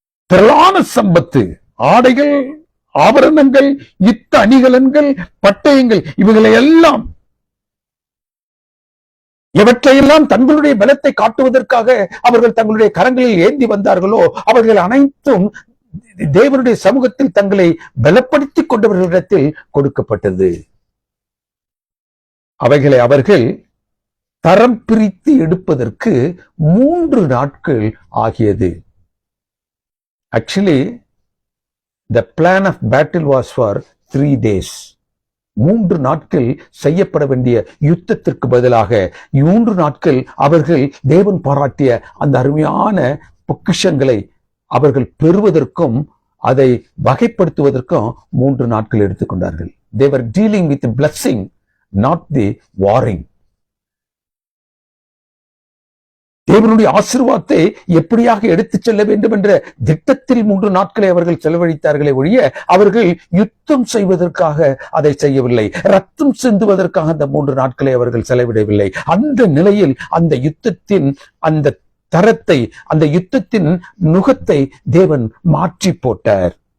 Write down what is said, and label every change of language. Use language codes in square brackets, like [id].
[ta] திரளான சம்பத்து, ஆடைகள், ஆபரணங்கள், யுத்த அணிகலன்கள், பட்டயங்கள், இவைகளை எல்லாம் எவற்றையெல்லாம் தங்களுடைய பலத்தை காட்டுவதற்காக அவர்கள் தங்களுடைய கரங்களில் ஏந்தி வந்தார்களோ அவர்கள் அனைத்தும் தேவனுடைய சமூகத்தில் தங்களை பலப்படுத்திக் கொண்டவர்களிடத்தில் கொடுக்கப்பட்டது. அவைகளை அவர்கள் தரம் பிரித்து எடுப்பதற்கு 3 நாட்கள் ஆகியது. [en] Actually, the plan of battle was for 3 days. [ta] 3 நாட்கள் செய்யப்பட வேண்டிய யுத்தத்திற்கு பதிலாக 3 நாட்கள் அவர்கள் தேவன் பாராட்டிய அந்த அருமையான பொக்கிஷங்களை அவர்கள் பெறுவதற்கும் அதை வகைப்படுத்துவதற்கும் 3 நாட்கள் எடுத்துக்கொண்டார்கள். [en] They were dealing with the blessing, not the warring. [ta] தேவனுடைய ஆசீர்வாதத்தை எப்படியாக எடுத்துச் செல்ல வேண்டும் என்ற திட்டத்தில் 3 நாட்களை அவர்கள் செலவழித்தார்களே ஒழிய அவர்கள் யுத்தம் செய்வதற்காக அதை செய்யவில்லை. ரத்தம் சிந்துவதற்காக அந்த 3 நாட்களை அவர்கள் செலவிடவில்லை. அந்த நிலையில் அந்த யுத்தத்தின் அந்த தரத்தை, அந்த யுத்தத்தின் நுகத்தை தேவன் மாற்றி போட்டார்.